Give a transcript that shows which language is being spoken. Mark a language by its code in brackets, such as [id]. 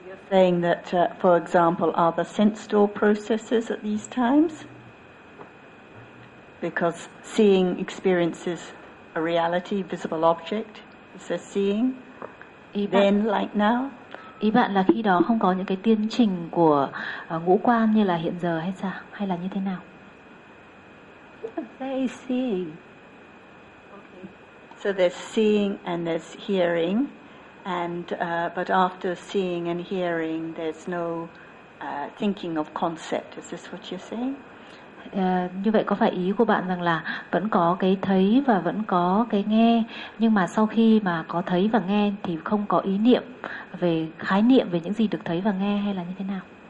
[en] Saying that, for example, are the sense door processes at these times? Because seeing experiences a reality, visible object, is a seeing. Then, like now. [vi] Ý bạn là khi đó không có những cái tiến trình của ngũ quan như là hiện giờ hay sao, hay là như thế nào? [en] They seeing. Okay. So there's seeing and there's hearing. And but after seeing and hearing, there's no thinking of concept. Is this what you're saying? [vi] Như vậy có phải ý của bạn rằng là vẫn có cái thấy và vẫn có cái nghe, nhưng mà sau khi mà có thấy và nghe thì không có ý niệm về khái niệm về những gì được thấy và nghe hay là như thế nào?